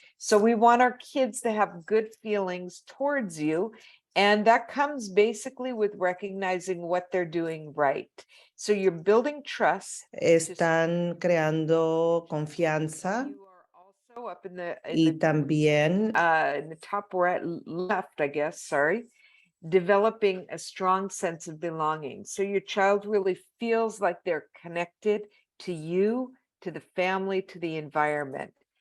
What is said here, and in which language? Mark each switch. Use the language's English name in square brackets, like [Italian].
[English] So we want our kids to have good feelings towards you, and that comes basically with recognizing what they're doing right. So you're building trust. [Spanish] Están creando confianza [English] You are also up in the [Spanish] también [English] in the top right left, I guess, sorry, developing a strong sense of belonging. So your child really feels like they're connected to you, to the family, to the environment.